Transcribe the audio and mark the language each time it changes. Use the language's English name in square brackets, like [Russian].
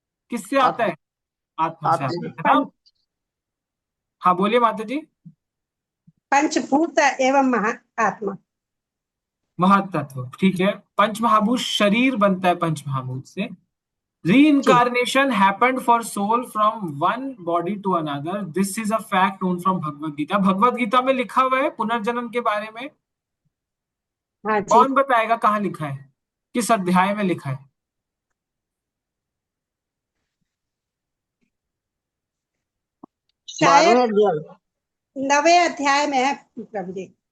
[Hindi] किससे आता आत्मा। है? आत्मा से आता आत्मा। है ना। हाँ बोलिए माता जी। पंचभूत एवं महा आत्मा। महातत्व, ठीक है। पंच महाभूत शरीर बनता है पंच महाभूत से। जी। [English] Reincarnation happened for soul from one body to another. This is a fact known from Bhagavad Gita. [Hindi] Bhagavad Gita में लिखा हुआ है पुनर्जन्म के बारे में। हाँ जी। कौन बताएगा कहाँ लिखा है, किस अध्याय में लिखा है? शायद 12वें अध्याय। 9वें अध्याय में है प्रभु जी।